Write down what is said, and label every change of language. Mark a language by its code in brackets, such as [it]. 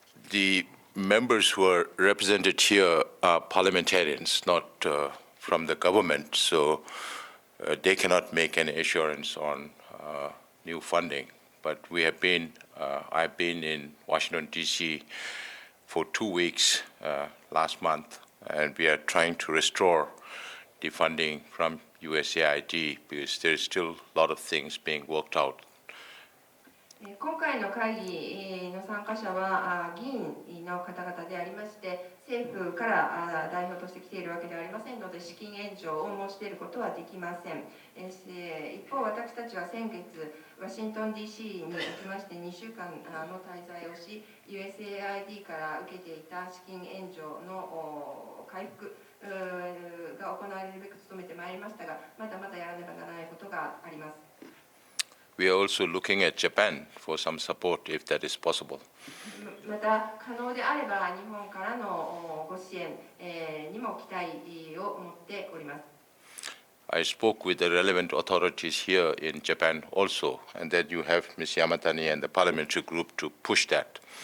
[en] The members who are represented here are parliamentarians, not from the government, so they cannot make any assurance on new funding. But we have been, I've been in Washington, D.C. for 2 weeks last month, and we are trying to restore the funding from USAID because there is still a lot of things being worked out. [ja] 今回の会議の参加者は議員の方々でありまして、政府から代表として来ているわけではありませんので、資金援助を申し出ることはできません。一方、私たちは先月、ワシントン DC に行きまして、2週間の滞在をし、USAID から受けていた資金援助の回復が行われるべく努めてまいりましたが、まだまだやらねばならないことがあります。 [en] We are also looking at Japan for some support if that is possible. [ja] また可能であれば日本からのご支援にも期待を持っております。 [en] I spoke with the relevant authorities here in Japan also, and then you have Ms. Yamatani and the parliamentary group to push that.